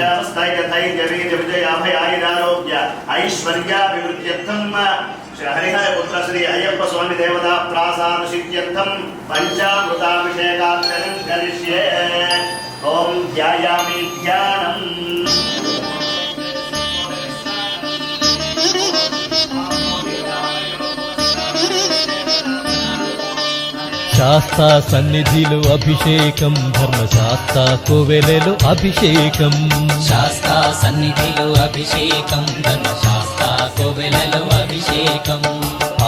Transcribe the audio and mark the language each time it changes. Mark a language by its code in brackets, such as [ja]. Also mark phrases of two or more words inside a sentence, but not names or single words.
[sa] श्रेयस्थैर्यथैर्यवीर्यविजयाभयायुरारोग्य ऐश्वर्याभिवृद्ध्यर्थं श्री हरिहरपुत्र श्री अय्यप्प स्वामी देवता प्रासादसिद्ध्यर्थं पञ्चामृताभिषेकार्चनं करिष्ये. ओं ध्यायामि ध्यानम्. [te] శాస్తా సన్నిధిలో అభిషేకం, ధర్మశాస్త్ర కోవెలలో అభిషేకం. శాస్త్ర సన్నిధిలో అభిషేకం, ధర్మశాస్త్ర కోవెలలో అభిషేకం.